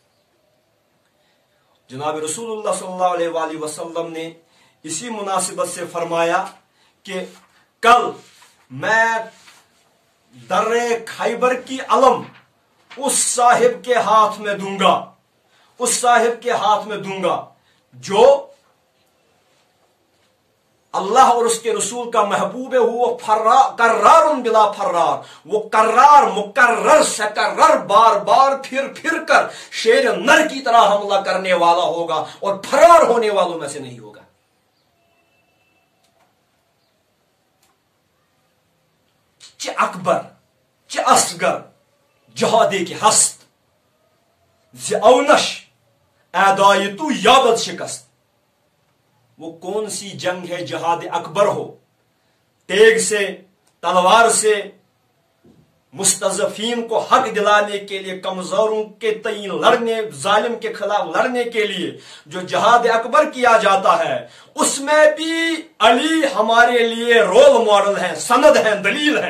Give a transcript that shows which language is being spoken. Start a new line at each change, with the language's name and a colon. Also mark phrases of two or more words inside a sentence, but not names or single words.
Urdu: جناب رسول اللہ
Arabic: صلی اللہ علیہ وآلہ وسلم
Urdu: نے اسی مناسبت سے فرمایا کہ کل میں در خیبر کی علم اس صاحب کے ہاتھ میں دوں گا، اس صاحب کے ہاتھ میں دوں گا جو اللہ اور اس کے رسول کا محبوب ہے. وہ قرار بلا فرار، وہ قرار مقرر سکرر بار بار پھر کر شیر نر کی طرح حملہ کرنے والا ہوگا اور فرار ہونے والوں میں سے نہیں ہوگا.
Persian: چه اکبر چه اصغر جہادی کی ہست ز اونش اعدائے تو یابد شکست.
Urdu: وہ کون سی جنگ ہے جہاد اکبر ہو، تیگ سے، تلوار سے مستضعفین کو حق دلانے کے لیے، کمزوروں کے تئیں لڑنے، ظالم کے خلاف لڑنے کے لیے جو جہاد اکبر کیا جاتا ہے، اس میں بھی علی ہمارے لیے
English: role model
Urdu: ہیں، سند ہیں، دلیل ہیں.